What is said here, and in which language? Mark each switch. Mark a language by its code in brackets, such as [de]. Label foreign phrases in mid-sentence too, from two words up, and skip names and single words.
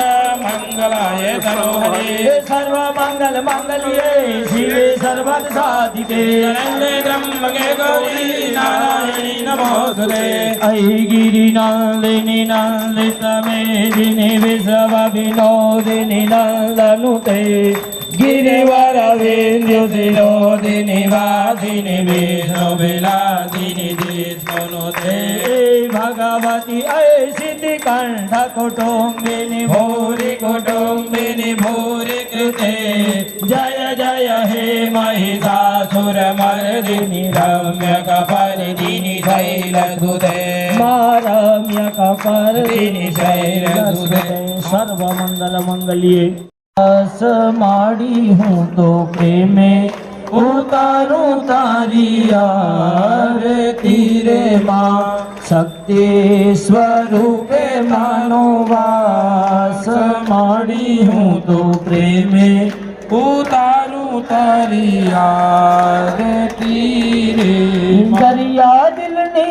[sa] મંગલાય તનોહરે સર્વ મંગલ મંગલ્યે શિવે સર્વાર્થ સાધિકે શરણ્યે ત્ર્યંબકે ગૌરી નારાયણી નમોસ્તુતે અયિ ગિરિનંદિની નંદિત મેદિની વિશ્વ વિનોદિની નંદનુતે गिरिवर विंध्य शिरोदिनी वासिनी विष्णु विलासिनी जिष्णुनुते भगवती ऐसिति कंठ कुटुम्बिनी भूरि कृते जय जय हे महिषासुरमर्दिनी रम्य कपर्दिनी शैलसुते रम्य कपर्दिनी शैलसुते सर्वमंगल मंगल्ये [gu] માડી હું તો પ્રેમે ઉતારું તારી આરતી રે મા શક્તિ સ્વરૂપે માનો વાસ માડી હું તો પ્રેમે ઉતારું તારી આરતી રે દરિયા દિલની